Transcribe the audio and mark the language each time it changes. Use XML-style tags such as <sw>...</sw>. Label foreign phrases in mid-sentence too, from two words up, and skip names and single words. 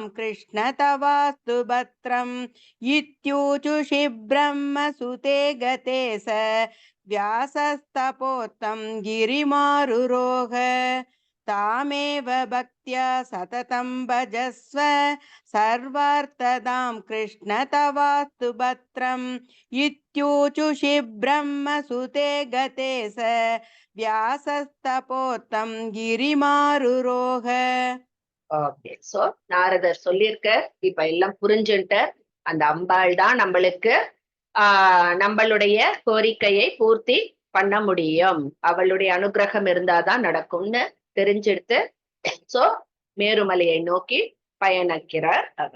<sa>कृष्ण तवास्तु भद्रम् इत्यूचुषि ब्रह्मसुते गते स व्यासस्तपोर्थं गिरिमारुरोह तामेव भक्त्या सततं भजस्व सर्वार्थदां कृष्ण तवास्तु भद्रम् इत्यूचुषि ब्रह्मसुते गते स व्यासस्तपोर्थं गिरिमारुरोह.</sa> <ta>ஓகே, சோ நாரதர் சொல்லியிருக்க, இப்ப எல்லாம் புரிஞ்சுட்டு அந்த அம்பாள் தான் நம்மளுக்கு நம்மளுடைய கோரிக்கையை பூர்த்தி பண்ண முடியும், அவளுடைய அனுகிரகம் இருந்தாதான் நடக்கும்னு தெரிஞ்செடுத்து சோ மேருமலையை நோக்கி பயணிக்கிறார் அவர்.</ta>